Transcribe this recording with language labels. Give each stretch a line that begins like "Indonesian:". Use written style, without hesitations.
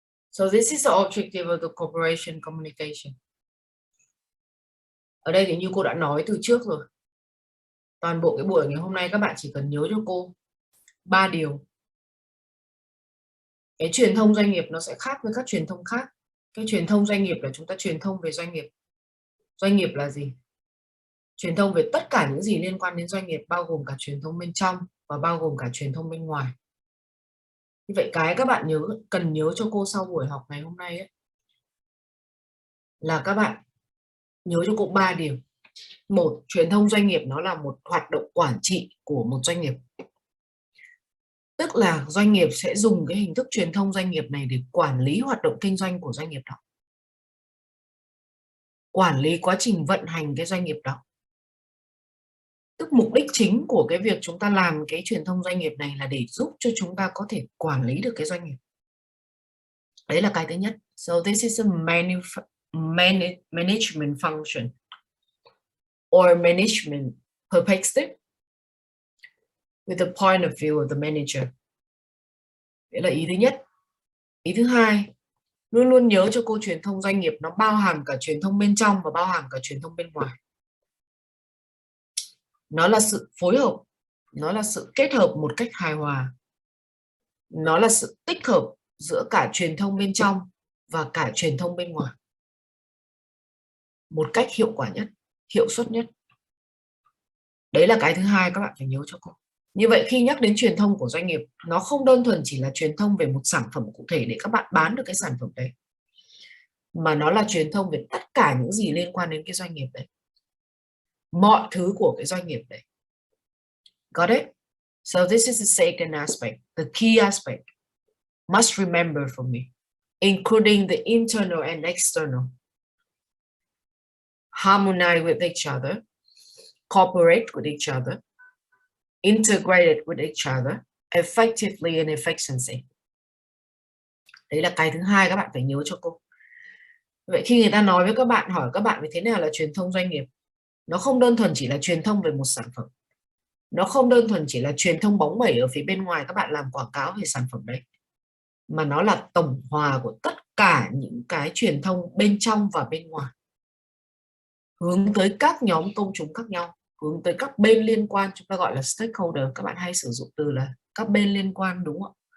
English: So this is the objective of the cooperation communication.
Vietnamese: Ở đây thì như cô đã nói từ trước rồi. Toàn bộ cái buổi ngày hôm nay các bạn chỉ cần nhớ cho cô 3 điều. Cái truyền thông doanh nghiệp nó sẽ khác với các truyền thông khác. Cái truyền thông doanh nghiệp là chúng ta truyền thông về doanh nghiệp. Doanh nghiệp là gì? Truyền thông về tất cả những gì liên quan đến doanh nghiệp, bao gồm cả truyền thông bên trong và bao gồm cả truyền thông bên ngoài. Như vậy cái các bạn cần nhớ cho cô sau buổi học ngày hôm nay ấy, là các bạn nhớ cho cô 3 điều. Một, truyền thông doanh nghiệp nó là một hoạt động quản trị của một doanh nghiệp. Tức là doanh nghiệp sẽ dùng cái hình thức truyền thông doanh nghiệp này để quản lý hoạt động kinh doanh của doanh nghiệp đó. Quản lý quá trình vận hành cái doanh nghiệp đó. Tức mục đích chính của cái việc chúng ta làm cái truyền thông doanh nghiệp này là để giúp cho chúng ta có thể quản lý được cái doanh nghiệp. Đấy là cái thứ nhất.
English: So this is a management function or management perspective with the point of view of the manager.
Vietnamese: Đấy là ý thứ nhất. Ý thứ hai, luôn luôn nhớ cho cô truyền thông doanh nghiệp nó bao hàm cả truyền thông bên trong và bao hàm cả truyền thông bên ngoài. Nó là sự phối hợp, nó là sự kết hợp một cách hài hòa. Nó là sự tích hợp giữa cả truyền thông bên trong và cả truyền thông bên ngoài. Một cách hiệu quả nhất, hiệu suất nhất. Đấy là cái thứ hai các bạn phải nhớ cho cô. Như vậy khi nhắc đến truyền thông của doanh nghiệp, nó không đơn thuần chỉ là truyền thông về một sản phẩm cụ thể để các bạn bán được cái sản phẩm đấy, mà nó là truyền thông về tất cả những gì liên quan đến cái doanh nghiệp đấy. Mọi thứ của cái doanh nghiệp đấy.
English: Got it? So this is the second aspect, the key aspect. Must remember for me, including the internal and external. Harmonize with each other, cooperate with each other, integrated with each other, effectively and efficiency.
Vietnamese: Đấy là cái thứ hai các bạn phải nhớ cho cô. Vậy khi người ta nói với các bạn, hỏi các bạn về thế nào là truyền thông doanh nghiệp, nó không đơn thuần chỉ là truyền thông về một sản phẩm. Nó không đơn thuần chỉ là truyền thông bóng bẩy ở phía bên ngoài các bạn làm quảng cáo về sản phẩm đấy, mà nó là tổng hòa của tất cả những cái truyền thông bên trong và bên ngoài, hướng tới các nhóm công chúng khác nhau, hướng tới các bên liên quan, chúng ta gọi là stakeholder, các bạn hay sử dụng từ là các bên liên quan, đúng không?